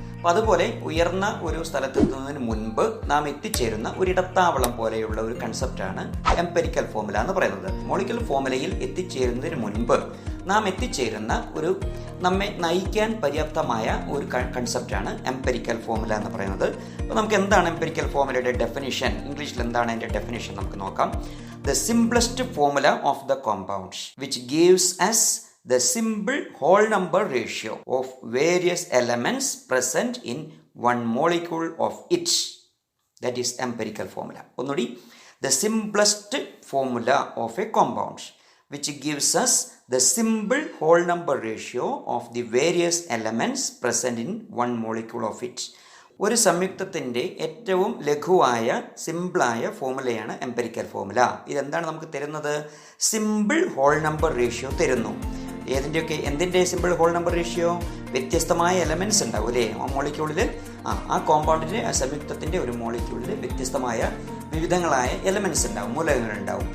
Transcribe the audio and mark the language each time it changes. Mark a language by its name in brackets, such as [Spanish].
[Malayalam] അപ്പോൾ അതുപോലെ ഉയർന്ന ഒരു സ്ഥലത്തെത്തുന്നതിന് മുൻപ് നാം എത്തിച്ചേരുന്ന ഒരു ഇടത്താവളം പോലെയുള്ള ഒരു കൺസെപ്റ്റാണ് എംപിരിക്കൽ ഫോർമുല എന്ന് പറയുന്നത്. മോളിക്കുലർ ഫോർമുലയിൽ എത്തിച്ചേരുന്നതിന് മുൻപ് നാം എത്തിച്ചേരുന്ന ഒരു നമ്മെ നയിക്കാൻ പര്യാപ്തമായ ഒരു കൺസെപ്റ്റാണ് എംപിരിക്കൽ ഫോർമുല എന്ന് പറയുന്നത്. അപ്പോൾ നമുക്ക് എന്താണ് എംപിരിക്കൽ ഫോർമുലയുടെ ഡെഫിനിഷൻ? ഇംഗ്ലീഷിൽ എന്താണ് അതിൻ്റെ ഡെഫിനിഷൻ നമുക്ക് നോക്കാം. [English] The simplest formula of the compounds which gives us the simple whole number ratio of various elements present in one molecule of each. That is empirical formula. [Malayalam] ഒന്നുകൂടി, [English] the simplest formula of a compound which gives us the simple whole number ratio of the various elements present in one molecule of it. [Malayalam] ഒരു സംയുക്തത്തിൻ്റെ ഏറ്റവും ലഘുവായ സിമ്പിളായ ഫോർമുലയാണ് empirical formula. ഇതെന്താണ് നമുക്ക് തരുന്നത്? Simple whole number ratio തരുന്നു. എന്തിൻ്റെ simple whole number ratio? വ്യത്യസ്തമായ elements ഉണ്ടാവും അല്ലേ ആ മോളിക്യൂളിൽ. ആ കോമ്പൗണ്ടിൻ്റെ, ആ സംയുക്തത്തിൻ്റെ ഒരു മോളിക്യൂളിൽ വ്യത്യസ്തമായ വിവിധങ്ങളായ എലമെൻറ്റ്സ് ഉണ്ടാവും, മൂലകങ്ങൾ ഉണ്ടാവും.